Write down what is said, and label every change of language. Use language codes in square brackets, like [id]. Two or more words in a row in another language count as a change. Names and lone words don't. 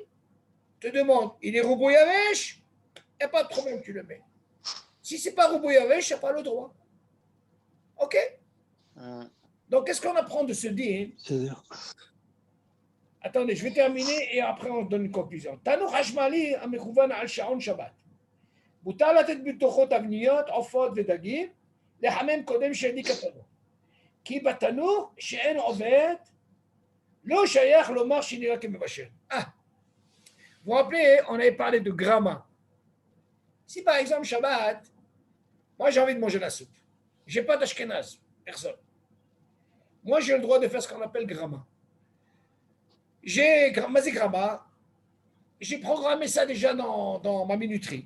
[fr] Te demande, il est [he] רובו יבש, [fr] il n'y a pas de problème, tu le mets. Si ce n'est pas [he] רובו יבש, [fr] tu n'as pas le droit. Ok? Donc, qu'est-ce qu'on apprend de ce din? C'est-à-dire, Attendez, je vais terminer et après on donne une conclusion. [he] תנור חשמלי המכוון על שעון שבת. מותר לתת בתוכו תבניות, עופות ודגים, לחמם קודם שהדליק התנור. כי בתנור שאין עובד, לא שייך לומר שנראה כמבשל. [fr] Vous vous rappelez, on avait parlé de gramma. Si par exemple Shabbat, moi j'ai envie de manger la soupe, j'ai pas d'ashkenaz, personne. Moi j'ai le droit de faire ce qu'on appelle gramma. J'ai programmé ça déjà dans ma minuterie.